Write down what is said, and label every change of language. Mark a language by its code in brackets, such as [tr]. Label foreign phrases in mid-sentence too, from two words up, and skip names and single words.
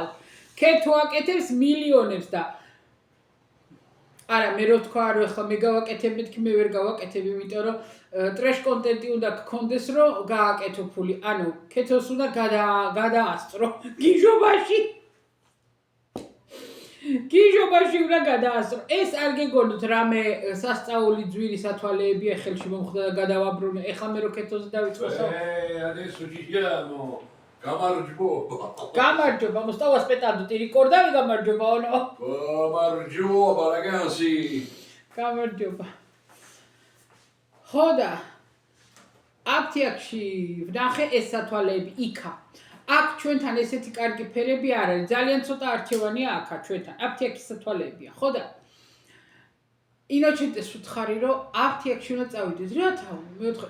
[ka] ქეთო აკეთებს მილიონებს და არა, მე რო თქვა რომ ეხლა მე გავაკეთებ, მეთქი მე ვერ გავაკეთებ, იმიტომ რომ ტრეშ კონტენტი უნდა გქონდეს, რომ გააკეთო ფული. ანუ ქეთოს უნდა გადაასწრო გიჟობაში უნდა გადაასწრო. ეს არ გეგონოთ რამე სასწაული ძვირი სათვალეებია ხელში მომხდა და გადავაბრუნე. ეხლა მე რო ქეთოზე დავიწყოსო. [it] adesso ci siamo. Gamargioba, ma stavo aspettando, ti ricordavi Gamargioba o no? Gamargioba, ragazzi. [ka] გამარჯობა. ხოდა. აფთიაქში ვნახე ეს სათვალეები იქა. აქ ჩვენთან ესეთი კარგი ფერები არ არის. ძალიან ცოტა არჩევანია აქა ჩვენთან. აფთიაქის სათვალეებია, ხო და ინოჩენტეს უთხარი რომ აფთი აქ უნდა წავიდეთ რა თავი მეოთხე